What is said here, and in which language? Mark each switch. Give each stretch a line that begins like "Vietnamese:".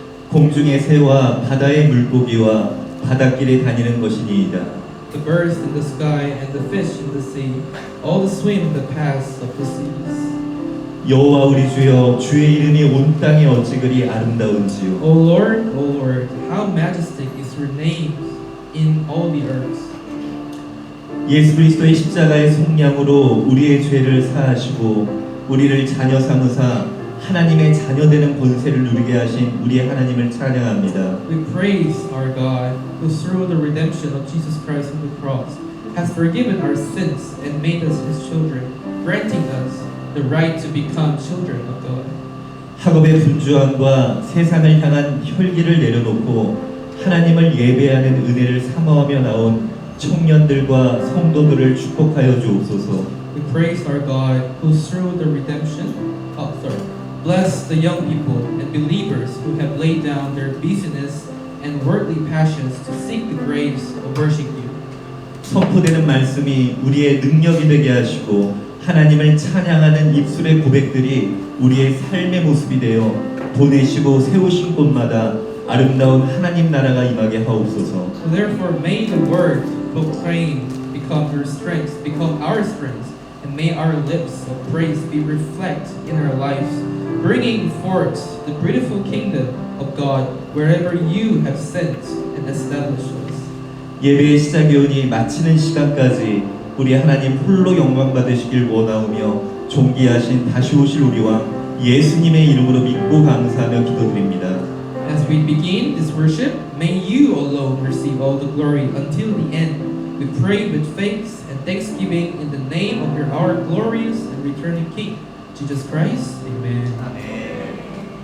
Korean: 공중의 새와 바다의 물고기와 바닷길에 다니는 것이니이다.
English: The birds in the sky and the fish in the sea, all the swim in the paths of the seas.
Korean: 여호와 우리 주여, 주의 이름이 온 땅에 어찌 그리 아름다운지요.
English: O Lord, how majestic is your name in all the earth.
Korean: 예수 그리스도의 십자가의 속량으로 우리의 죄를 사하시고 우리를 자녀 삼으사 하나님의 자녀 되는 권세를 누리게 하신 우리의 하나님을 찬양합니다.
English: We praise our God, who through the redemption of Jesus Christ on the cross has forgiven our sins and made us His children, granting us the right to become children of God.
Korean: 학업의 분주함과 세상을 향한 혈기를 내려놓고 하나님을 예배하는 은혜를 사모하며 나온 청년들과 성도들을 축복하여 주옵소서.
English: We praise our God, who through the redemption, bless the young people and believers who have laid down their busyness and worldly passions to seek the grace of worship you.
Korean: 선포되는 말씀이 우리의 능력이 되게 하시고 하나님을 찬양하는 입술의 고백들이 우리의 삶의 모습이 되어 보내시고 세우신 곳마다 아름다운 하나님 나라가 임하게 하옵소서.
English: So therefore, may the word proclaimed become your strength, become our strength, and may our lips of praise be reflect in our lives, bringing forth the beautiful kingdom of God wherever you have sent and established us.
Korean: 예배의 시작이 오니 마치는 시간까지 우리 하나님 홀로 영광 받으시길 원하오며 존귀하신 다시 오실 우리 왕 예수님의 이름으로 믿고 감사하며 기도드립니다.
English: As we begin this worship, may you alone receive all the glory until the end. We pray with faith and thanksgiving in the name of our glorious and returning King, Jesus Christ. Amen.